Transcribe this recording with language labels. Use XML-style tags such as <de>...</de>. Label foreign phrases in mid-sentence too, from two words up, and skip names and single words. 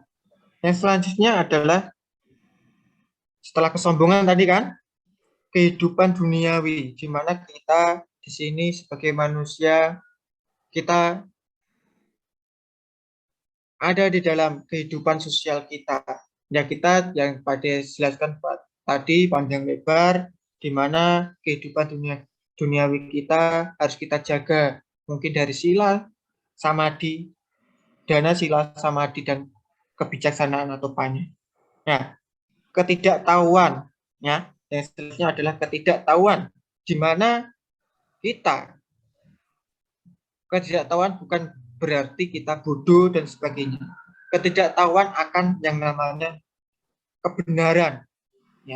<id>Yang selanjutnya adalah setelah kesombongan tadi kan, kehidupan duniawi, di mana kita di sini sebagai manusia, kita ada di dalam kehidupan sosial kita. Ya kita yang pada jelaskan tadi panjang lebar, di mana kehidupan duniawi kita harus kita jaga. Mungkin dari sila, samadhi, dana sila, samadhi, dan kebijaksanaan atau panya. Nah, ketidaktahuan, ya, yang seterusnya adalah ketidaktahuan, di mana ketidaktahuan bukan berarti kita bodoh dan sebagainya. Ketidaktahuan akan yang namanya kebenaran, ya.</id>